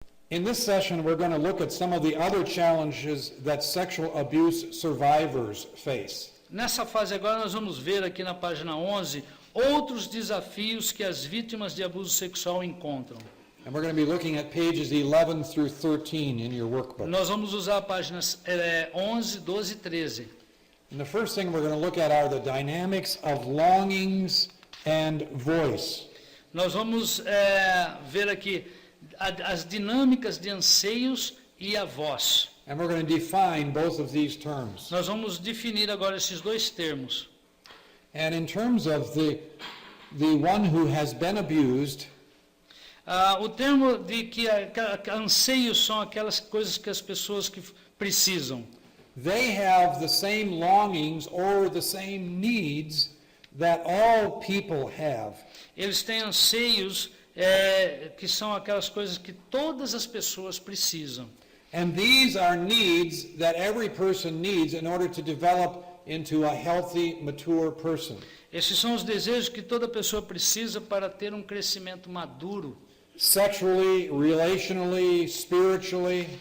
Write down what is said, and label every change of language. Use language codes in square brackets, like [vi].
[en] In this session, we're going to look at some of the other challenges that sexual abuse survivors face. [pt] Nessa fase agora nós vamos ver aqui na página 11 outros desafios que as vítimas de abuso sexual encontram. [en] And we're going to be looking at pages 11 through 13 in your workbook. [pt] Nós vamos usar páginas 11, 12 e 13. [en] And the first thing we're going to look at are the dynamics of longings and voice. [pt] Nós vamos ver aqui as dinâmicas de anseios e a voz. [en] And we're going to define both of these terms. [pt] Nós vamos definir agora esses dois termos. [en] And in terms of the one who has been abused, [pt] O termo de que anseios são aquelas coisas que as pessoas que precisam. [en] they have the same longings or the same needs that all people have. [pt] Eles têm anseios que são aquelas coisas que todas as pessoas precisam. [en] And these are needs that every person needs in order to develop into a healthy, mature person. [pt] Esses são os desejos que toda pessoa precisa para ter um crescimento maduro, [en] Sexually, relationally, spiritually.